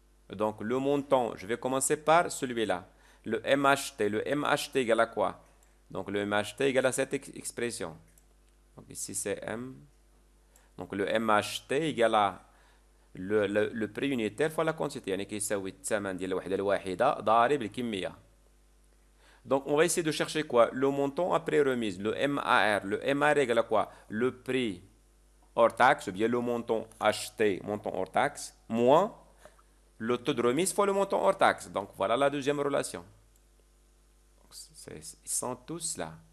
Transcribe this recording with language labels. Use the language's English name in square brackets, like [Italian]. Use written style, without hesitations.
[French] Donc, le montant, je vais commencer par celui-là. Le MHT. Le MHT égale à quoi? Donc, le MHT égale à cette expression. Donc, ici, c'est M. Donc, le MHT égale à le prix unitaire fois la quantité. [Arabic] يعني كيساوي الثمن ديال الوحدة الواحدة ضارب الكمية. [French] Donc, on va essayer de chercher quoi? Le montant après remise, le MAR. Le MAR égale à quoi? Le prix hors taxe, ou bien le montant acheté, montant hors taxe, moins le taux de remise fois le montant hors taxe. Donc, voilà la deuxième relation. Donc, ils sont tous là.